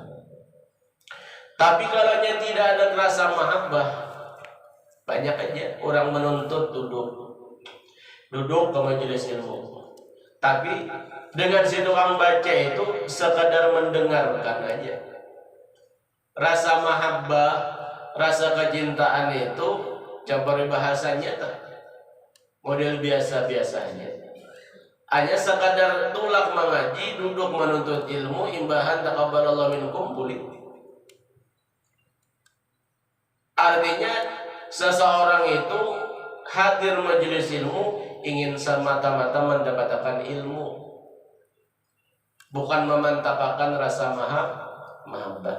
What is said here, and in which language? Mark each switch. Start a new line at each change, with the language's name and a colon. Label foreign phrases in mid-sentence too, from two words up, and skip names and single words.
Indonesian: Tapi kalau tidak ada rasa mahabbah, banyak aja orang menuntut duduk ke majelis ilmu. Tapi dengan si tukang baca itu sekadar mendengarkan aja. Rasa mahabbah, rasa kecintaan itu coba bahasanya model biasa-biasanya. Hanya sekadar tulak mengaji, duduk menuntut ilmu, imbahan
Arabic: تقبل الله منكم
Indonesian: boleh. Artinya seseorang itu hadir majelis ilmu ingin semata-mata mendapatkan ilmu, bukan memantapkan rasa mahabbah.